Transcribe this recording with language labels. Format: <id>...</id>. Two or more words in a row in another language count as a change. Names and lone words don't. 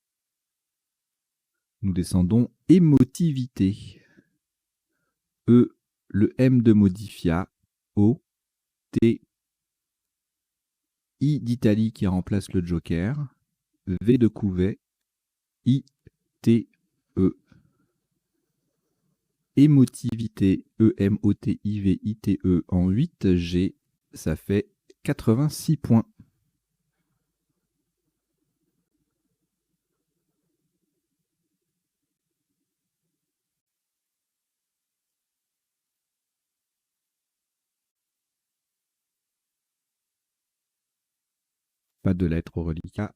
<fr>Nous descendons émotivité. E le M de Modifia, O, T, I d'Italie qui remplace le joker, V de Couvet, I, T, E. Émotivité, E-M-O-T-I-V-I-T-E en 8, G, ça fait 86 points. Pas de lettres au reliquat.</fr>